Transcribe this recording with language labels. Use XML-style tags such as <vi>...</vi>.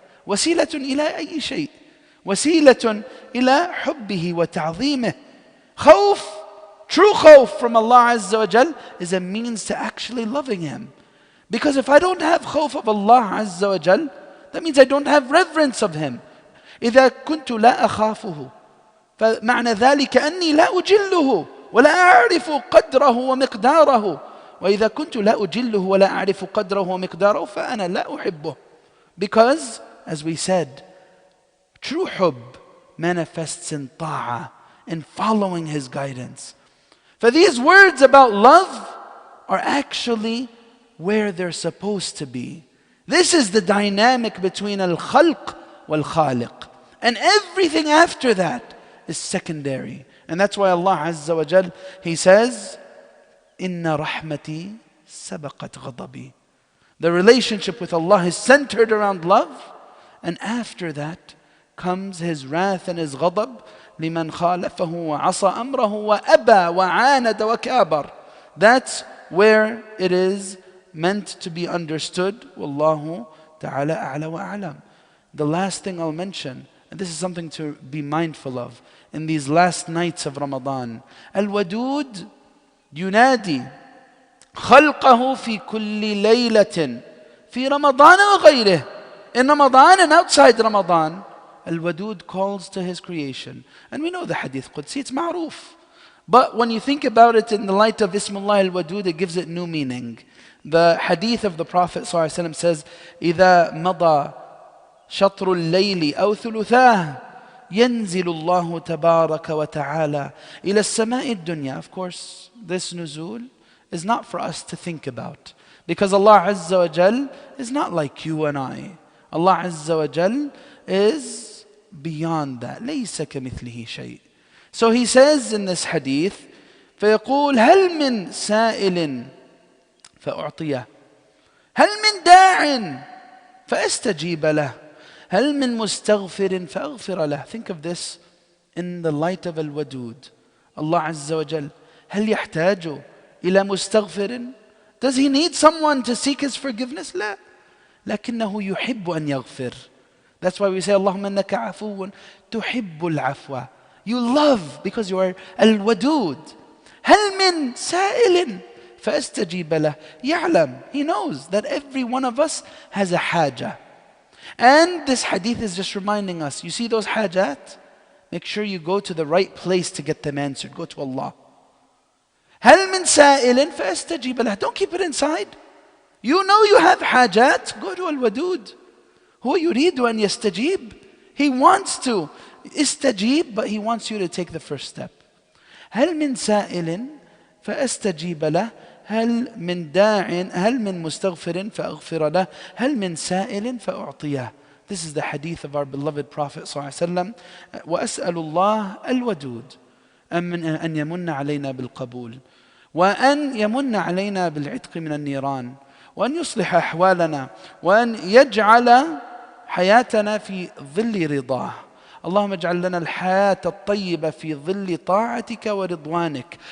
<ar>وسيلة إلى أي شيء. وسيلة إلى حبه وتعظيمه.</ar> <en>Khawf, true khawf from Allah Azza wa Jal is a means to actually loving him. Because if I don't have khawf of Allah Azza wa Jal, that means I don't have reverence of him.</en> <ar>إذا كنت لا أخافه فمعنى ذلك أني لا أجله ولا أعرف قدره ومقداره. وإذا كنت لا أجله ولا أعرف قدره ومقداره فأنا لا أحبه.</ar> <en>Because, as we said, true hub manifests in ta'ah, in following his guidance. For these words about love are actually where they're supposed to be. This is the dynamic between al-khalq wal-khaliq. And everything after that is secondary. And that's why Allah Azza wa Jal, He says, Inna rahmati sabaqat ghadabi. The relationship with Allah is centered around love, and after that comes His wrath and His ghadab.</en> <ar>لمن خالفه وعصى أمره وأبى وعاند وكابر.</ar> <en>That's where it is meant to be understood. Wallahu ta'ala a'la wa a'lam. The last thing I'll mention, and this is something to be mindful of in these last nights of Ramadan.</en> <ar>Al-Wadud ينادي خلقه في كل ليلة في رمضان وغيره.</ar> <en>In Ramadan and outside Ramadan, Al-Wadud calls to his creation. And we know the hadith Qudsi, it's ma'roof. But when you think about it in the light of Ismullah al-Wadud, it gives it new meaning. The hadith of the Prophet ﷺ says,</en> <ar>إِذَا مَضَى شَطْرُ اللَّيْلِ أَوْ ثُلُثَاهُ يَنْزِلُ اللَّهُ تَبَارَكَ وَتَعَالَى إِلَى السَّمَاءِ الدُّنْيَا.</ar> <en>Of course, this nuzul is not for us to think about. Because Allah Azza wa Jal is not like you and I. Allah Azza wa Jal is beyond that.</en> <ar>لَيْسَ كَمِثْلِهِ شَيْءٍ.</ar> <en>So he says in this hadith,</en> <ar>فيقول هل من سائل فأعطيه هل من داع فأستجيب له هل من مستغفر فأغفر له.</ar> <en>Think of this in the light of al-Wadud.</en> <ar>Allah Azza wa Jal, هل يحتاج إلى مستغفر?</ar> <en>Does he need someone to seek his forgiveness?</en> <ar>لا. لكنه يحب أن يغفر.</ar> <en>That's why we say</en> <ar>اللهم إنك عفو تحب العفو.</ar> <en>You love because you are al-Wadud.</en> <ar>هل من سائل فأستجيب له. يعلم,</ar> <en>he knows that every one of us has a haja. And this hadith is just reminding us, you see those hajat? Make sure you go to the right place to get them answered. Go to Allah.</en> <ar>هل من سائل فأستجيب له.</ar> <en>Don't keep it inside. You know you have hajat. Go to al-Wadud.</en> <ar>هو يريد أن يستجيب.</ar> <en>He wants to استجيب, but he wants you to take the first step.</en> <ar>هل من سائل فأستجيب له هل من داع هل من مستغفر فأغفر له هل من سائل فأعطيه. This is the hadith of our beloved Prophet صلى الله عليه وسلم. وأسأل الله الودود أن يمن علينا بالقبول وأن يمن علينا بالعتق من النيران وأن يصلح أحوالنا وأن يجعل حياتنا في ظل رضاه. اللهم اجعل لنا الحياة الطيبة في ظل طاعتك ورضوانك.</ar>